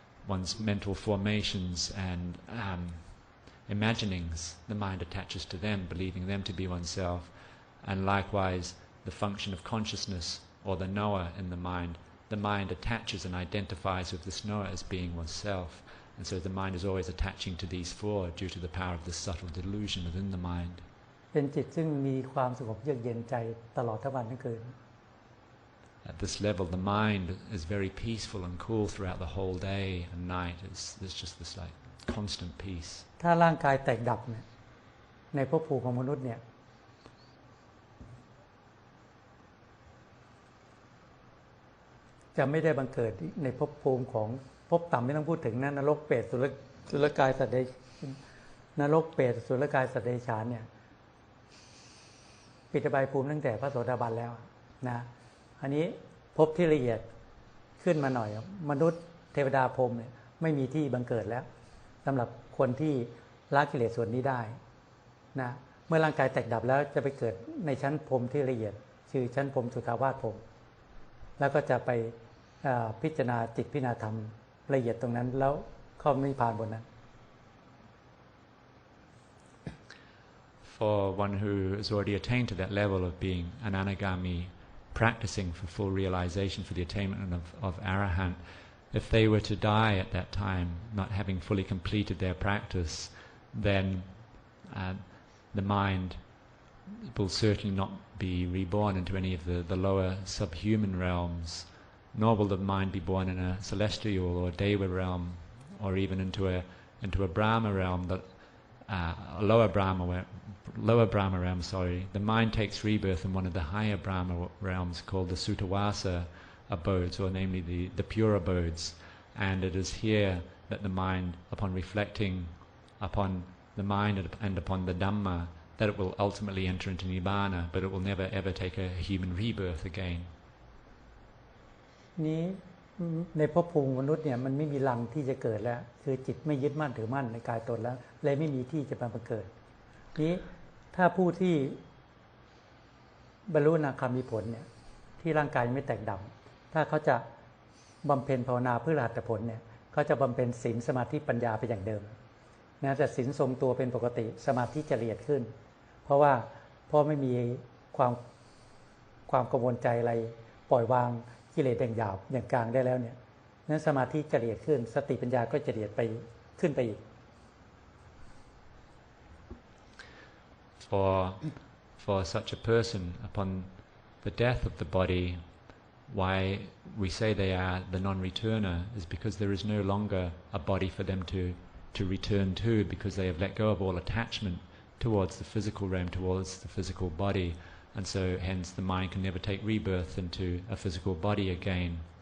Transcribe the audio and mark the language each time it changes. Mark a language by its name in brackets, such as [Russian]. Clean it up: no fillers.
[English] One's mental formations and imaginings, the mind attaches to them, believing them to be oneself. And likewise, the function of consciousness or the knower in the mind attaches and identifies with this knower as being oneself. And so the mind is always attaching to these four due to the power of this subtle delusion within the mind. [Thai] เป็นจิตซึ่งมีความสงบเยือกเย็นใจตลอดทั้งวันทั้งคืน [English] At this level, the mind is very peaceful and cool throughout the whole day and night. There's just this like constant peace. [Thai] ถ้าร่างกายแตกดับเนี่ยในภพภูมิของมนุษย์เนี่ยจะไม่ได้บังเกิดในภพภูมิของภพต่ำไม่ต้องพูดถึงนะนรกเปรตสุรกายสัตว์เดรัจฉานนรกเปรตสุรกายสัตว์เดรัจฉานเนี่ย ปิดอบายภูมิตั้งแต่พระโสดาบันแล้วนะอันนี้ภพที่ละเอียดขึ้นมาหน่อยมนุษย์เทวดาพรหมเนี่ยไม่มีที่บังเกิดแล้วสำหรับคนที่ละกิเลสส่วนนี้ได้นะเมื่อร่างกายแตกดับแล้วจะไปเกิดในชั้นพรหมที่ละเอียดชื่อชั้นพรหมสุทาวาสพรหมแล้วก็จะไปพิจารณาจิตพิจารณาธรรมละเอียดตรงนั้นแล้วเข้านิพพานบนนั้น [English] For one who has already attained to that level of being an anagami, practicing for full realization for the attainment of arahant, if they were to die at that time, not having fully completed their practice, then the mind will certainly not be reborn into any of the lower subhuman realms, nor will the mind be born in a celestial or deva realm, or even into a Brahma realm, a lower Brahma realm. The mind takes rebirth in one of the higher Brahma realms called the Sutavasa abodes, or namely the pure abodes. And it is here that the mind, upon reflecting upon the mind and upon the Dhamma, that it will ultimately enter into Nibbana, but it will never ever take a human rebirth again. [Thai] นี้ในภพภูมิมนุษย์เนี่ยมันไม่มีรังที่จะเกิดแล้วคือจิตไม่ยึดมั่นถือมั่นในกายตนแล้วเลยไม่มีที่จะมาเกิดนี้ถ้าผู้ที่ บรรลุอนาคามีผลเนี่ยที่ร่างกายไม่แตกดับถ้าเขาจะบำเพ็ญภาวนาเพื่ออรหัตผลเนี่ยเขาจะบำเพ็ญศีลสมาธิปัญญาไปอย่างเดิมนะแต่ศีลทรงตัวเป็นปกติสมาธิจะละเอียดขึ้นเพราะไม่มีความกังวลใจอะไรปล่อยวางกิเลสอย่างหยาบอย่างกลางได้แล้วเนี่ยนั้นสมาธิจะละเอียดขึ้นสติปัญญาก็จะละเอียดไปขึ้นไปอีก [English] For such a person, upon the death of the body, why we say they are the non-returner is because there is no longer a body for them to return to, because they have let go of all attachment towards the physical realm, towards the physical body, and so hence the mind can never take rebirth into a physical body again.